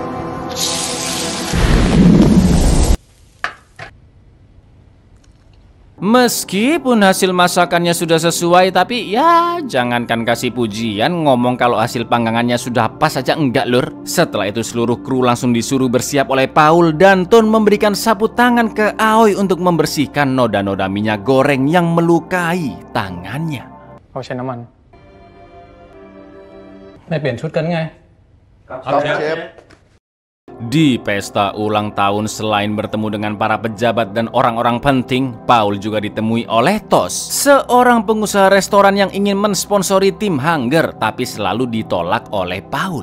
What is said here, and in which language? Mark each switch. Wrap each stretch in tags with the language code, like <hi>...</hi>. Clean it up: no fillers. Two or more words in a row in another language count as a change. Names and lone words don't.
<id>Meskipun hasil masakannya sudah sesuai, tapi ya jangankan kasih pujian, ngomong kalau hasil panggangannya sudah pas aja enggak lur. Setelah itu seluruh kru langsung disuruh bersiap oleh Paul dan Ton memberikan sapu tangan ke Aoi untuk membersihkan noda-noda minyak goreng yang melukai tangannya.</id> <th>เขาใช้น้ำมัน ไม่เปลี่ยนชุดกันไง</th> <id>Di pesta ulang tahun, selain bertemu dengan para pejabat dan orang-orang penting, Paul juga ditemui oleh Tos, seorang pengusaha restoran yang ingin mensponsori tim Hunger, tapi selalu ditolak oleh Paul.</id>